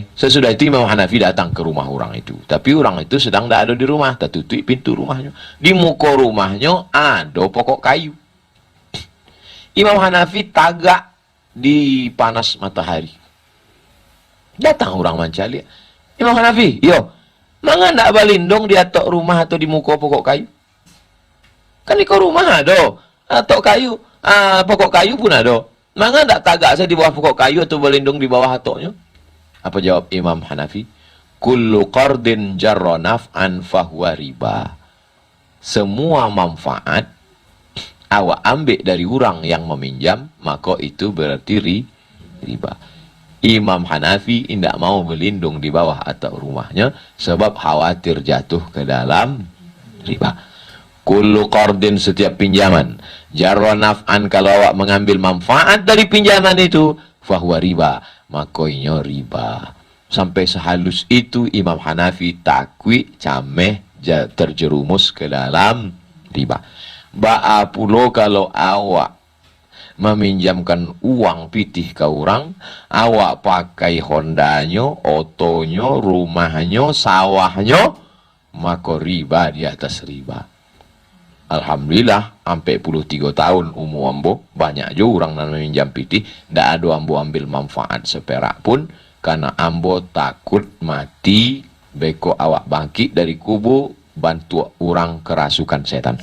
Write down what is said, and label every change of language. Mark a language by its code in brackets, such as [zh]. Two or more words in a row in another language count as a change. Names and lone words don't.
[id] Sesudah itu Imam Hanafi datang ke rumah orang itu. Tapi orang itu sedang tidak ada di rumah. Tertutup pintu rumahnya. Di muka rumahnya ada pokok kayu. [min] Imam Hanafi tagak di panas matahari. [id] Datang orang mencari. Imam Hanafi, [min] yo, mangga ndak balindong di atok rumah atau di muka pokok kayu? Kan di rumah ada atok kayu, pokok kayu pun ada. Mangga ndak tagak saya di bawah pokok kayu atau balindong di bawah atoknya? [id] Apa jawab Imam Hanafi? [ar] Kullu qardin jarra naf'an fahuwa riba. [id] Semua manfaat awak ambil dari orang yang meminjam, maka itu berarti riba. Imam Hanafi tidak mau berlindung di bawah atap rumahnya sebab khawatir jatuh ke dalam riba. [ar] Kullu qardin, [id] setiap pinjaman, [ar] jarra naf'an, [id] kalau awak mengambil manfaat dari pinjaman itu, [ar] fahuwa riba, [id] maka inyo riba. [min] Sampai sehalus itu Imam Hanafi takwi cameh terjerumus ke dalam riba. Ba'a pulo kalau awak meminjamkan uang pitih ke orang, awak pakai Hondanya, otonya, rumahnya, sawahnya, maka riba di atas riba. [id] Alhamdulillah, sampai 13 tahun umur ambo, banyak juga orang yang meminjam pitih, tidak ada ambo ambil manfaat seperak pun, karena ambo takut mati, beko awak bangkit dari kubur, bantu orang kerasukan setan.